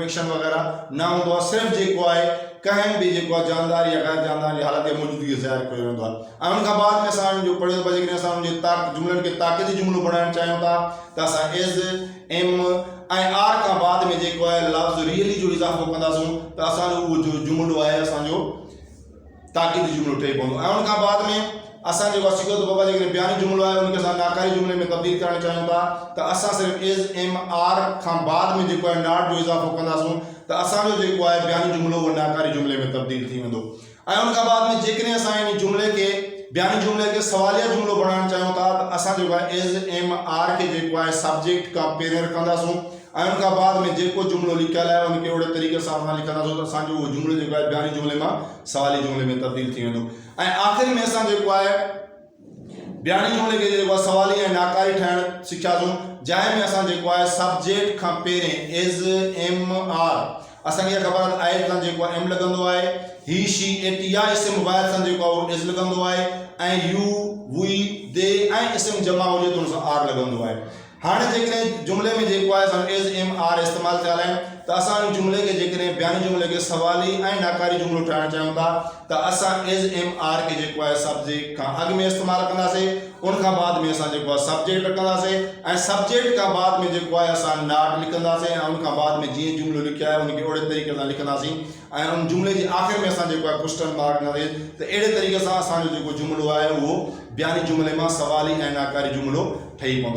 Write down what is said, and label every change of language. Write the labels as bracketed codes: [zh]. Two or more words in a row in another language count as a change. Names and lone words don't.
[sd] एक्शन वग़ैरह न हूंदो आहे सिर्फ़ु जेको आहे कंहिं बि जेको आहे जानदार या गैर जानदार जी हालत या मौजूदगी ज़ाहिर कयो वेंदो आहे ऐं उनखां बाद में असां जो पढ़ियो था जेकॾहिं असां उनजे जुमलनि खे ताक़ीदी जुमलो बणाइणु चाहियूं था त असां [en] is am [sd] ऐं आर खां बाद में जेको आहे लफ़्ज़ रियली जो इज़ाफ़ो कंदासूं त असांजो उहो जो जुमलो आहे असांजो ताक़ीदी जुमलो ठही पवंदो ऐं उनखां बाद में असां जेको सिखो त बाबा जेकॾहिं बयानी जुमलो आहे उनखे असां नाकारी जुमले में तब्दील करणु चाहियूं था त असां सिर्फ़ु [en] is am are [sd] खां बाद में जेको आहे नॉट जो इज़ाफ़ो कंदासूं त असांजो जेको आहे बयानी जुमलो उहो नाकारी जुमले में तब्दील थी वेंदो ऐं उनखां बाद में जेकॾहिं असां इन जुमले खे बयानी जुमले खे सवालिया जुमलो बणाइणु चाहियूं था त असां जेको आहे [en] is am are [sd] खे जेको आहे सब्जेक्ट खां पहिरियों रखंदासूं ऐं उनखां बाद में जेको जुमलो लिखियलु आहे उनखे ओहिड़े तरीक़े सां असां लिखंदासूं त असांजो उहो जुमलो जेको आहे बयानी जुमले मां सवाली जुमले में तब्दील थी वेंदो ऐं आख़िर में असां जेको आहे बयानी जुमले खे जेको आहे सवाली ऐं नाकारी ठाहिणु सिखियासीं जंहिं में असां जेको आहे सब्जेक्ट खां पहिरें [en] is am are [sd] असांखे ख़बर आहे आयत सां जेको आहे एम लॻंदो आहे [en] he she it [sd] या इस्म वाहिद सां जेको आहे उहो इज़ लॻंदो आहे ऐं [en] you we they [sd] ऐं इस्म जमा हुजे त हुन सां आर लॻंदो आहे हाणे जेकॾहिं जुमले में जेको आहे असां [en] is am are [sd] इस्तेमालु थियल आहिनि त असां जुमले के जेकॾहिं बयानी जुमले के सवाली ऐं नाकारी जुमलो ठाहिणु चाहियूं था त असां [en] is am are [sd] के जेको आहे सब्जेक्ट खां अॻु में इस्तेमालु कंदासीं, उन खां बाद में असां जेको आहे सब्जेक्ट रखंदासीं ऐं सब्जेक्ट खां बाद में जेको आहे असां नाट लिखंदासीं ऐं उन खां बाद में जीअं जुमलो लिखियो आहे उनखे ओड़े तरीक़े सां लिखंदासीं ऐं उन जुमले जे आख़िर में असां जेको आहे [en] question mark [sd] कंदासीं। त अहिड़े तरीक़े सां असांजो जेको जुमलो आहे उहो बयानी जुमले मां सवाली ऐं नाकारी जुमलो ठही पवंदो।